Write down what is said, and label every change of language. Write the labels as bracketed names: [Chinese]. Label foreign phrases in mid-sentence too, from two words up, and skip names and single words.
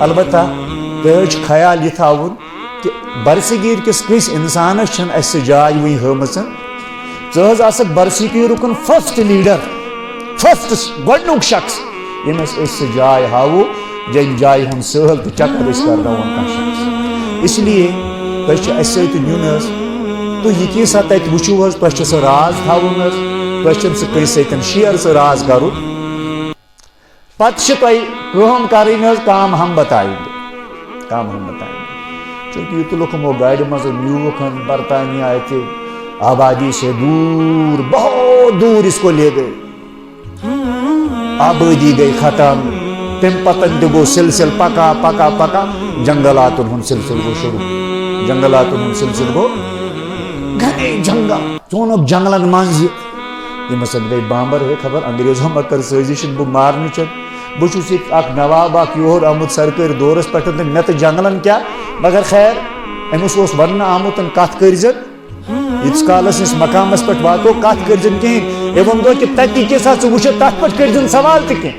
[Kashmiri] البتہ تۄہہِ حظ چھُ خیال یہِ تھاوُن کہِ برصغیر کِس کٲنٛسہِ اِنسانس چھنہٕ اَسہِ سۄ جاے وٕنہِ ہٲمٕژ. ژٕ حظ آسکھ برصغیرُک [English] first leader [Kashmiri] فسٹ گۄڈنیُک شخص ییٚمِس أسۍ سۄ جاے ہاوو ییٚمہِ جایہِ ہُنٛد سٲل تہٕ چکر أسۍ کرناوون کانٛہہ شخص. اس لیے تۄہہِ چھُ اَسہِ سۭتۍ نیُن حظ تُہۍ یہِ کیٛاہ تتہِ وٕچھِو حظ تۄہہِ چھُ سُہ راز تھاوُن حظ تۄہہِ چھُنہٕ سُہ کٲنٛسہِ سۭتۍ شیر سُہ راز کرُن. پتہٕ چھِ تۄہہِ کٲم کرٕنۍ حظ [Urdu] کام ہم بتائیں گے چونکہ یہ [Kashmiri] تُلُکھ یِمو گاڑِ منٛز نیوٗکھ برطانیہ اتہِ [Urdu] آبادی سے دور بہت دور اس کو لے گئے [Kashmiri] آبادی گئی ختم تمہِ پتن تہِ گوٚو سلسل پکا پکا پکا جنگلاتن ہُنٛد سلسل گوٚو شروع جنگلاتن ہُنٛد سلسل گوٚو گھنے جنگل ژوٚنُکھ جنگلن منٛز یِم ہسا گٔے بامبر ہے خبر انگریزو ما کٔر سٲزِش بہٕ مارنٕچ بہٕ چھُس ییٚتہِ اکھ نواب اکھ یور آمُت سرکٲرۍ دورس پٮ۪ٹھ تہٕ مےٚ تہٕ جنگلن کیٛاہ مگر خیر أمِس اوس وننہٕ آمُت کتھ کٔرۍزٮ۪ن ییٖتِس کالس أسۍ مقامس پٮ۪ٹھ واتو کتھ کٔرۍزٮ۪ن کِہیٖنۍ أمۍ ووٚن کہِ تتہِ کیٛاہ سا ژٕ وٕچھکھ تتھ پٮ۪ٹھ کٔرۍزٮ۪ن سوال تہِ کینٛہہ.